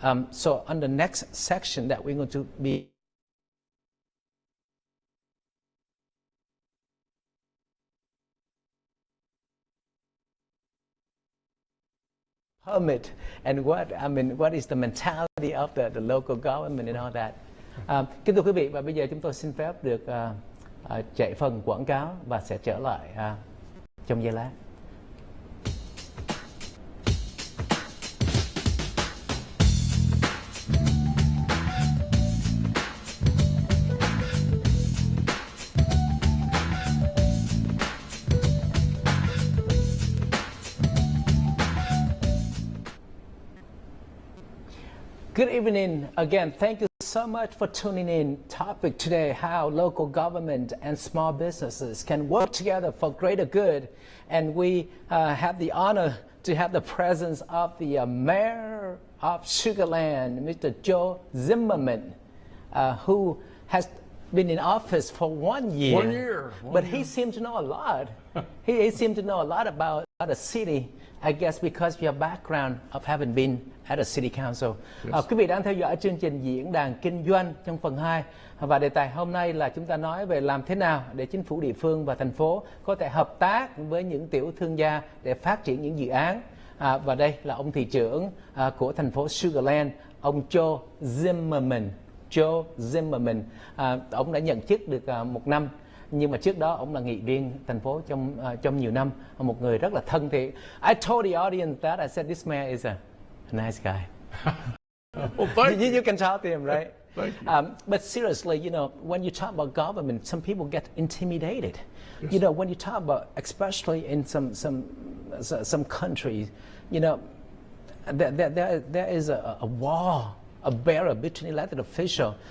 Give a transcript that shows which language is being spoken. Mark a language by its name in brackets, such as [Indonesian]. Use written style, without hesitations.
[English] So on the next section that we're going to be permit and what is the mentality of the local government and all that. [Vietnamese] Kính thưa quý vị, và bây giờ chúng tôi xin phép được chạy phần quảng cáo và sẽ trở lại trong giây lát. [English] Good evening again. Thank you so much for tuning in. Topic today: how local government and small businesses can work together for greater good. And we have the honor to have the presence of the mayor of Sugarland, Mr. Joe Zimmerman, who has been in office for 1 year. 1 year. But he seemed to know a lot. he seemed to know a lot about the city, I guess because of your background of having been at a city council. Yes. [Vietnamese] Quý vị đang theo dõi chương trình diễn đàn kinh doanh trong phần 2. Và đề tài hôm nay là chúng ta nói về làm thế nào để chính phủ địa phương và thành phố có thể hợp tác với những tiểu thương gia để phát triển những dự án. Và đây là ông thị trưởng của thành phố Sugarland, ông Joe Zimmerman. Joe Zimmerman. Ông đã nhận chức được 1 năm. Nhưng mà trước đó ông là nghị viên thành phố trong nhiều năm, một người rất là thân thiện. [English] I told the audience that I said this man is a nice guy. Well, thank you. You can talk to him, right? Thank you. But seriously, you know, when you talk about government, some people get intimidated. Yes. You know, when you talk about, especially in some countries, you know, there is a wall, a barrier between elected officials.